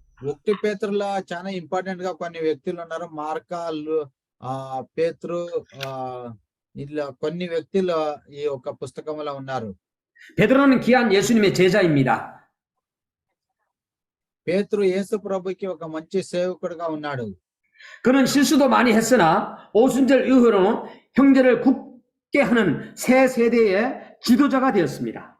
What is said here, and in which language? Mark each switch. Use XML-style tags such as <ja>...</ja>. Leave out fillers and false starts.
<te>1 పేతురులో చాలా ఇంపార్టెంట్ గా కొన్ని వ్యక్తులు ఉన్నారు. మార్కాలు, పేతురు, ఇలా కొన్ని వ్యక్తులు ఈ యొక్క పుస్తకంలో ఉన్నారు.</te> <ko>베드로는 귀한 예수님의 제자입니다.</ko> <te>పేతురు యేసు ప్రభుకి ఒక మంచి సేవకుడిగా ఉన్నాడు.</te> <ko>그는 실수도 많이 했으나 오순절 이후로 형제를 굳게 하는 새 세대의 지도자가 되었습니다.</ko>